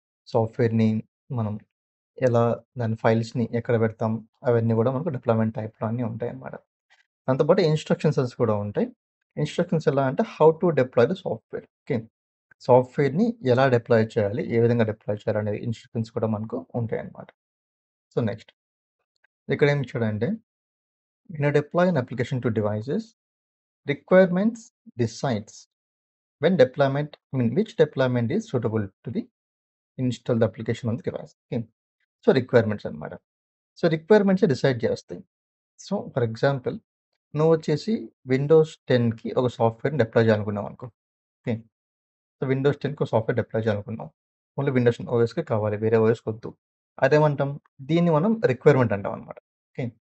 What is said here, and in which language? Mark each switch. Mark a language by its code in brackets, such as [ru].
[te] సాఫ్ట్‌వేర్‌ని మనం ఎలా దాని ఫైల్స్‌ని ఎక్కడ పెడతాం అవన్నీ కూడా మనకు డిప్లాయ్‌మెంట్ టైప్‌లో అన్నీ ఉంటాయన్నమాట. దాంతో పాటు ఇన్‌స్ట్రక్షన్స్ కూడా ఉంటాయి. ఇన్‌స్ట్రక్షన్స్ ఎలా అంటే [en] How to deploy the software. [te] Okay. సాఫ్ట్‌వేర్‌ని ఎలా డిప్లాయ్ చేయాలి? ఏ విధంగా డిప్లాయ్ చేయాలనే ఇన్‌స్ట్రక్షన్స్ కూడా మనకు ఉంటాయన్నమాట. నెక్స్ట్ ఇక్కడ ఏమి ఇచ్చాడంటే [en] when you deploy an application to devices, requirements decides when deployment, I mean which deployment is suitable to the install the application on the device. [te] Okay. Requirements అనమాట. రిక్వైర్మెంట్సే డిసైడ్ చేస్తాయి. For example నువ్వు వచ్చేసి Windows 10కి ఒక సాఫ్ట్‌వేర్‌ని deploy చేయాలనుకున్నావు అనుకో. Okay. Windows 10కి ఒక సాఫ్ట్‌వేర్ డిప్లాయ్ చేయాలనుకున్నావు. ఓన్లీ విండోస్ ఓఎస్‌కే కావాలి. వేరే ఓఎస్‌కొద్దు. అదేమంటాం? దీన్ని మనం రిక్వైర్మెంట్ అంటాం అనమాట. ఓకే.